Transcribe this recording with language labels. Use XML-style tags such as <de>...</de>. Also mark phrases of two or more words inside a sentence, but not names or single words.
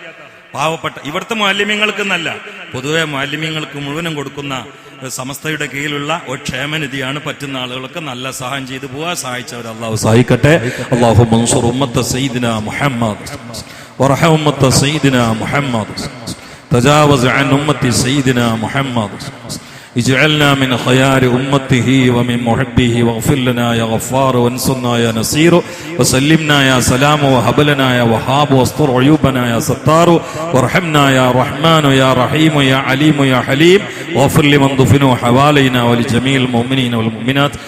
<ml>പാവപ്പെട്ട ഇവിടുത്തെ മുഅല്ലിമീങ്ങൾക്ക് എന്നല്ല, പൊതുവെ മുഅല്ലിമീങ്ങൾക്ക് മുഴുവനും കൊടുക്കുന്ന സമസ്തയുടെ കീഴിലുള്ള ഒരു ക്ഷേമനിധിയാണ്. പറ്റുന്ന ആളുകൾക്ക് നല്ല സഹായം ചെയ്തു പോവാ. സഹായിച്ചവർ അല്ലാഹു സഹായിക്കട്ടെ.</ml> <ar>اللهم انصر أمة سيدنا محمد وارحم أمة سيدنا محمد വറഹം ഉമ്മത്ത സയ്യിദിനാ മുഹമ്മദ് تجاوز عن أمة سيدنا محمد اجعلنا من خيار أمته ومن محبه واغفر لنا يا غفار وانصرنا يا نصير وسلمنا يا سلام وهب لنا يا وهاب واستر عيوبنا يا ستار وارحمنا يا رحمن يا رحيم يا عليم يا حليم واغفر لمن دفنوا حوالينا ولجميع المؤمنين والمؤمنات.</ar>